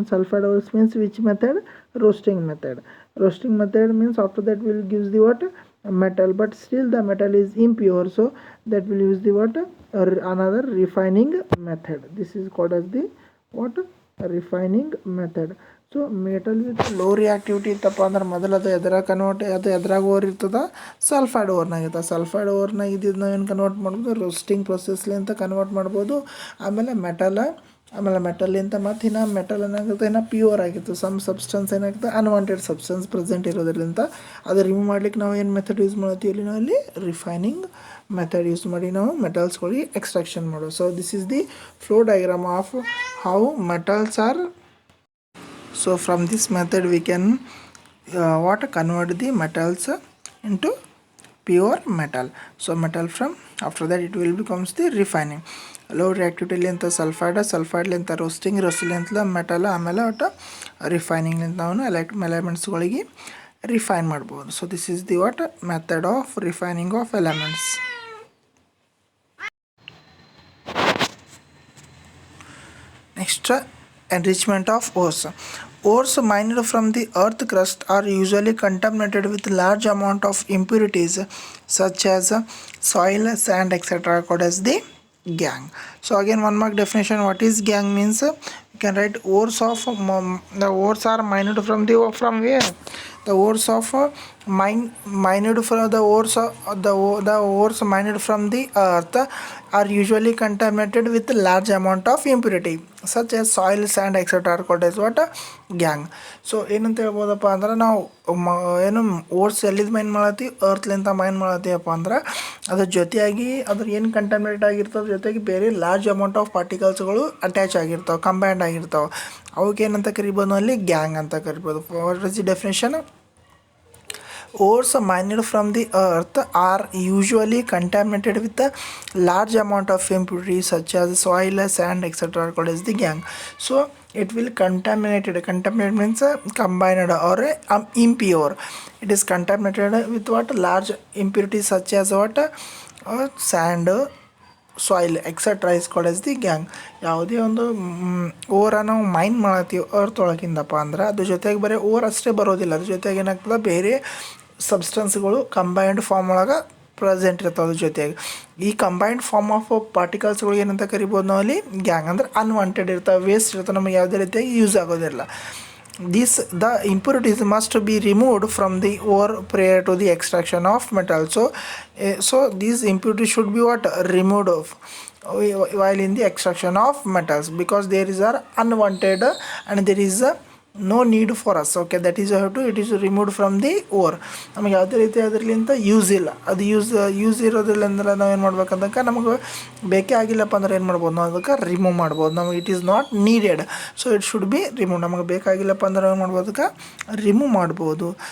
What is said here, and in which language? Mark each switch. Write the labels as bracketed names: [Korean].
[English] And sulfide ores means which method, roasting method. Roasting method means after that will gives the what, metal, but still the metal is impure, so that will use the what, another refining method. This is called as the what, refining method. [Kannada] So metal with low reactivity ಇತ್ತಪ್ಪ ಅಂದ್ರೆ ಮೊದಲು ಅದು ಎದ್ರಾಗ convert, ಅದು ಎದ್ರಾಗ or ಇರ್ತದೆ, sulphide ಓರ್ನಾಗ ಇರ್ತದೆ. Sulphide ಓರ್ನಾಗ ಇದ್ದಿದ್ದು ನಾವೇನು convert ಮಾಡ್ಬೋದು, ರೋಸ್ಟಿಂಗ್ ಪ್ರೊಸೆಸ್ಲಿಂತ ಕನ್ವರ್ಟ್ ಮಾಡ್ಬೋದು. ಆಮೇಲೆ ಮೆಟಲಿಂತ ಮತ್ತು ಇನ್ನು ಮೆಟಲ್ ಏನಾಗುತ್ತೆ, ಇನ್ನು ಪ್ಯೂರ್ ಆಗಿತ್ತು. ಸಮ್ ಸಬ್ಸ್ಟೆನ್ಸ್ ಏನಾಗುತ್ತೆ, ಅನ್ವಾಂಟೆಡ್ ಸಬ್ಸ್ಟೆನ್ಸ್ ಪ್ರೆಸೆಂಟ್ ಇರೋದ್ರಿಂದ ಅದು ರಿಮೂವ್ ಮಾಡ್ಲಿಕ್ಕೆ ನಾವು ಏನು ಮೆಥಡ್ ಯೂಸ್ ಮಾಡ್ತೀವಿ ಇಲ್ಲಿ, ನಾವು ಅಲ್ಲಿ ರಿಫೈನಿಂಗ್ ಮೆಥಡ್ ಯೂಸ್ ಮಾಡಿ ನಾವು ಮೆಟಲ್ಸ್ಗಳಿಗೆ ಎಕ್ಸ್ಟ್ರಾಕ್ಷನ್ ಮಾಡೋದು. [English] So this is the flow diagram of how metals are. So from this method we can what, convert the metals into pure metal. So metal from, after that it will becomes the refining. [Kannada] Low reactivity ಲಿಂತ sulphide ಲಿಂತ roasting ಲಿಂತ metal, ಆಮೇಲೆ ಒಟ್ಟು refining ಲಿಂತ ನಾವು ಎಲಿಮೆಂಟ್ಸ್ಗಳಿಗೆ refine ಮಾಡ್ಬೋದು. [English] So this is the what, method of refining of elements. Next, enrichment of ores. Ores mined from the earth crust are usually contaminated with large amount of impurities such as soil, sand, etc. called as the gangue. So again one mark definition, what is gangue means, you can write ores of, the ores are mined from where, the ores of mined from the ores the ores mined from the earth are usually contaminated with large amount of impurity such as soil, sand, etc. are called as what, gangue. [Kannada] So ಏನಂತ ಹೇಳ್ಬೋದಪ್ಪ ಅಂದ್ರೆ, ನಾವು ಏನು ಓರ್ಸ್ ಎಲ್ಲಿದ್ದು main ಮಾಡತ್ತೀವಿ, ಅರ್ತ್ಲಿಂತ main ಮಾಡತ್ತೀವಪ್ಪ ಅಂದ್ರೆ ಅದ್ರ ಜೊತೆಯಾಗಿ ಅದ್ರ ಏನು contaminate ಆಗಿರ್ತದೆ, ಜೊತೆಗೆ ಬೇರೆ large amount of ಪಾರ್ಟಿಕಲ್ಸ್ಗಳು attach ಆಗಿರ್ತಾವೆ, combined ಆಗಿರ್ತಾವೆ. ಅವಕ್ಕೆ ಏನಂತ ಕರಿಬೋದು ಅಲ್ಲಿ, ಗ್ಯಾಂಗ್ ಅಂತ ಕರಿಬೋದು. [English] What is the definition? Ores mined from the earth are usually contaminated with a large amount of impurities such as soil, sand, etc. called as the gangue. So it will contaminated. Contaminated means combined or impure. It is contaminated with what, large impurities such as what, sand, soil etcetera is called as the gangue. [Kannada] ಯಾವುದೇ ಒಂದು ಓರ ನಾವು main ಮಾಡತ್ತೀವಿ earth ಒಳಗಿಂದಪ್ಪ ಅಂದ್ರೆ ಅದ್ರ ಜೊತೆಗೆ ಬರೀ or ಅಷ್ಟೇ ಬರೋದಿಲ್ಲ, ಅದ್ರ ಜೊತೆಗೆ ಏನಾಗ್ತದೆ, ಬೇರೆ ಸಬ್ಸ್ಟೆನ್ಸ್ಗಳು ಕಂಬೈನ್ಡ್ ಫಾರ್ಮ್ ಒಳಗೆ ಪ್ರೆಸೆಂಟ್ ಇರ್ತವೆ. ಅದ್ರ ಜೊತೆಗೆ ಈ ಕಂಬೈನ್ಡ್ ಫಾರ್ಮ್ ಆಫ್ ಪಾರ್ಟಿಕಲ್ಸ್ಗಳು ಏನಂತ ಕರಿಬೋದು ನಾವು ಅಲ್ಲಿ, ಗ್ಯಾಂಗ್. ಅಂದ್ರೆ ಅನ್ವಾಂಟೆಡ್ ಇರ್ತವೆ, ವೇಸ್ಟ್ ಇರ್ತವೆ, ನಮಗೆ ಯಾವುದೇ ರೀತಿಯಾಗಿ ಯೂಸ್ ಆಗೋದಿಲ್ಲ. [English] The impurities must be removed from the ore prior to the extraction of metal. So these impurities should be what, removed while in the extraction of metals, because there is are unwanted and there is no need for us. Okay, that is how to, it is removed from the ore. [Kannada] ನಮಗೆ ಯಾವುದೇ ರೀತಿ ಅದರಲ್ಲಿಂದ use ಇಲ್ಲ, ಅದು use ಇರೋದ್ರಿಂದ ನಾವೇನು ಮಾಡ್ಬೇಕಂತಕ್ಕ, ನಮಗೆ ಬೇಕೇ ಆಗಿಲ್ಲಪ್ಪ ಅಂದ್ರೆ ಏನು ಮಾಡ್ಬೋದು, ನಾವು ಅದಕ್ಕೆ ರಿಮೂವ್ ಮಾಡ್ಬೋದು. ನಮಗೆ [English] It is not needed, so it should be remove. [Kannada] ನಮಗೆ ಬೇಕಾಗಿಲ್ಲಪ್ಪ ಅಂದ್ರೆ ಏನು ಮಾಡ್ಬೋದು, ಅದಕ್ಕೆ ರಿಮೂವ್ ಮಾಡ್ಬೋದು.